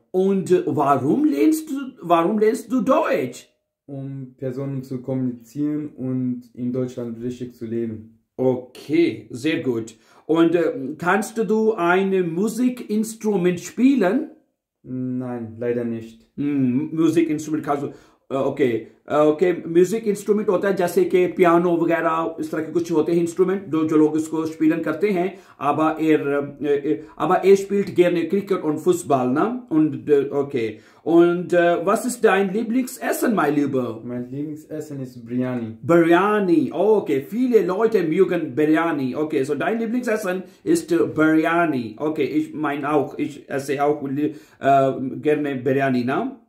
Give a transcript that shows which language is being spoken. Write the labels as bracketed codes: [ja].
[de] Und warum lernst du Deutsch? Um Personen zu kommunizieren und in Deutschland richtig zu leben. Okay, sehr gut. Und kannst du ein Musikinstrument spielen? Nein, leider nicht. Musikinstrument kannst du, okay, okay, [hi] music instrument होता है जैसे कि piano वगैरह, इस तरह के कुछ होते हैं इंस्ट्रूमेंट जो लोग इसको स्पीलन करते हैं, [de] aber er spielt gerne Cricket und Fußball, ne? Und okay, und was ist dein Lieblingsessen, mein Lieber? Mein Lieblingsessen ist Biryani. Biryani, okay, viele Leute mögen Biryani. Okay, so dein Lieblingsessen ist Biryani. Okay, ich meine auch, ich esse auch gerne Biryani, ne?